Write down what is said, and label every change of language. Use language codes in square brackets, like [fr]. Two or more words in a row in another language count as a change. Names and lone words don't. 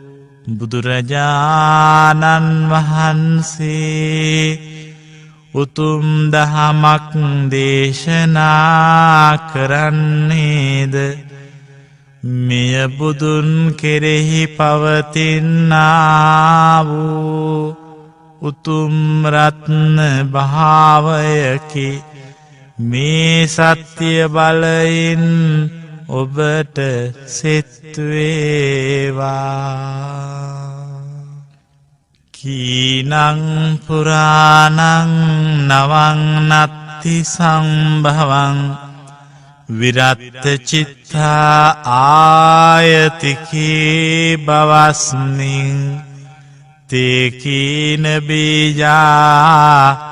[si] බුදුරජාණන් වහන්සේ උතුම් දහමක් දේශනා කරන්නේද මෙය බුදුන් කෙරෙහි පවතින්නා වූ උතුම් රත්න භාවයකි. මේ සත්‍ය බලයෙන් ඔබට සිත් වේවා. [pi] කීනං පුරාණං නවං නත්ති සම්භවං විරත්ත චිත්තා ආයතිකී බවස්මින් තේකීන බීජා